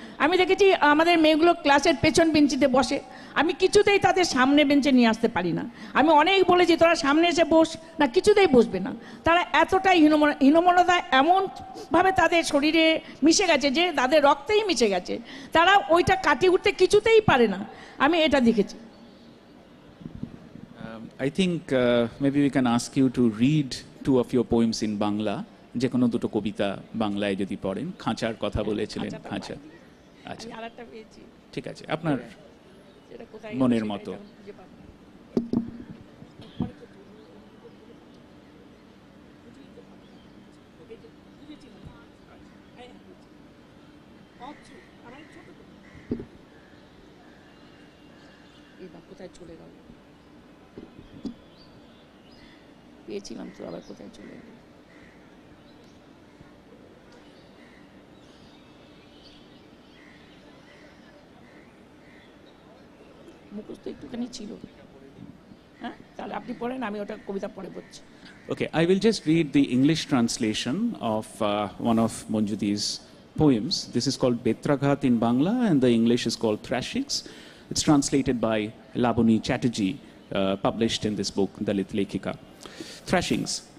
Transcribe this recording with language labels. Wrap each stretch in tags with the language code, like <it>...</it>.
<bn>আমি দেখেছি আমাদের মেয়েগুলো ক্লাসের পেছন বেঞ্চিতে বসে, আমি কিছুতেই তাদের সামনে বেঞ্চে নিয়ে আসতে পারি না। আমি অনেক বলেছি তোরা সামনে এসে বস, না কিছুতেই বসবে না। তারা এতটাই হীনমন্যতা এমনভাবে তাদের শরীরে মিশে গেছে যে তাদের রক্তেই মিশে গেছে, তারা ওইটা কাটিয়ে উঠতে কিছুতেই পারে না, আমি এটা দেখেছি।</bn> <en>I think maybe we can ask you to read 2 of your poems in Bangla,</en> <bn>যে কোনো দুটো কবিতা বাংলায় যদি পড়েন। খাঁচার কথা বলেছিলেন, খাঁচা। আচ্ছা ঠিক আছে, আপনার মনের মতো। কোথায় চলে গেল, পেয়েছিলাম তো আবার কোথায় চলে গেল। মুখস্থ একটুখানি ছিল, হ্যাঁ। তাহলে আপনি পড়েন, আমি ওটা কবিতা পড়ে পড়ছি।</bn> <en>Okay, I will just read the English translation of one of Manjudi's poems. This is called Betraghat in Bangla, and the English is called Thrashings. It's translated by Labuni Chatterjee, published in this book, Dalit Lekhika. Thrashings.</en>